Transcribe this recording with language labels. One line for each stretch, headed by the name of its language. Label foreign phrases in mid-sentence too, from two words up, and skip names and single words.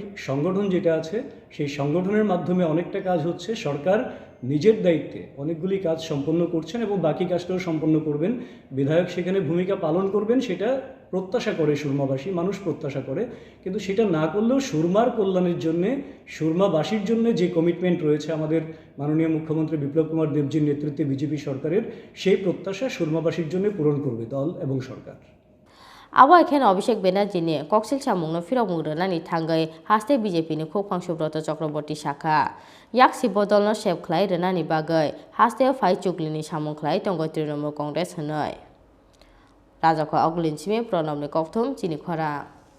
Bangla: সংগঠন যেটা আছে সেই সংগঠনের মাধ্যমে অনেকটা কাজ হচ্ছে সরকার নিজের দায়িত্বে অনেকগুলি কাজ সম্পন্ন করছেন এবং বাকি কাজটাও সম্পন্ন করবেন বিধায়ক সেখানে ভূমিকা পালন করবেন সেটা প্রত্যাশা করে সুরমাবাসী মানুষ প্রত্যাশা করে কিন্তু সেটা না করলেও সুরমার কল্যাণের জন্য সুরমাবাসীর জন্য যে কমিটমেন্ট রয়েছে আমাদের মাননীয় মুখ্যমন্ত্রী বিপ্লব কুমার দেবজির নেতৃত্বে বিজেপি সরকারের সেই প্রত্যাশা সুরমাবাসীর জন্য পূরণ করবে দল এবং সরকার
Kok Borok: Abo ekhen Abhishek Banerjee ni Koksilsamungno Phirokmung rwnani thangai haste BJP ni Khorang Subrata Chakraborty shakha yaksi bodolno sep khlai rwnani bagai haste phai chuklini samung khlai tongo Tripura Congress hnoi Rwkha Oglinchimi Pranamni Kokthum Chini Khorang